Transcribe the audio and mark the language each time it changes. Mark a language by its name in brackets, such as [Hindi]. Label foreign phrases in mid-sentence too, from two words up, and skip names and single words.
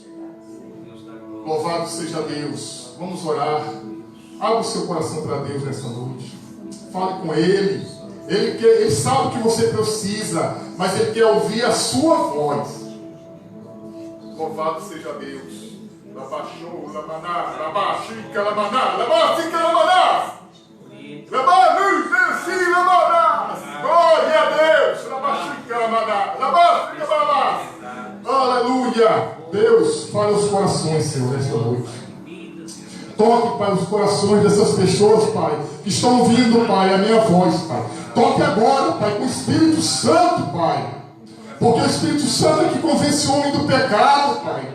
[Portuguese] Louvado seja Deus. Vamos orar. Abra o seu coração para Deus nessa noite. Fale com Ele. Ele sabe o que você precisa, mas Ele quer ouvir a sua voz. Louvado seja Deus. Labaxou, labaná, labaxica, labaná, labaxica, labaná. Labanus, desci, labaná. Glória a Deus. Labaxica, labaná, labaxica, labaná. Aleluia. Deus, fale os corações, Senhor, nesta noite. Toque, Pai, os corações dessas pessoas, Pai, que estão ouvindo, Pai, a minha voz, Pai. Toque agora, Pai, com o Espírito Santo, Pai. Porque o Espírito Santo é que convence o homem do pecado, Pai.